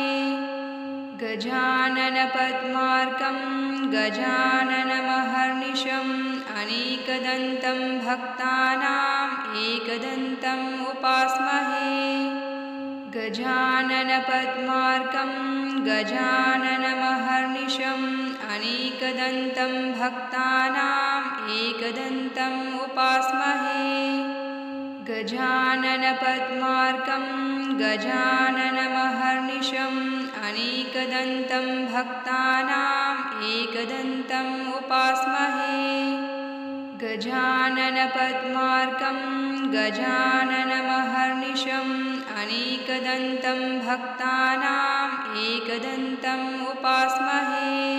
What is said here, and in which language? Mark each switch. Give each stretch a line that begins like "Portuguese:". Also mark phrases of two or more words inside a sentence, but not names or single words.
Sanskrit: ಗಜಾನನ ಪದ್ಮಾರ್ಕಂ ಗಜಾನನಮಹರ್ನಿಶಂ ಅನೇಕದಂತಂ ಭಕ್ತಾನಾಂ ಏಕದಂತಂ ಉಪಾಸ್ಮಹೇ. ಗಜಾನನ ಪದ್ಮಾರ್ಕಂ ಗಜಾನನಮಹರ್ನಿಶಂ ಅನೇಕದಂತಂ ಭಕ್ತಾನಾಂ ಏಕದಂತಂ ಉಪಾಸ್ಮಹೇ. गजाननपद्मार्कं गजाननमहर्निशम् अनेकदन्तं भक्तानाम् एकदन्तम् उपास्महे गजाननपद्मार्कं गजाननमहर्निशम् अनेकदन्तं भक्तानाम् एकदन्तम् उपास्महे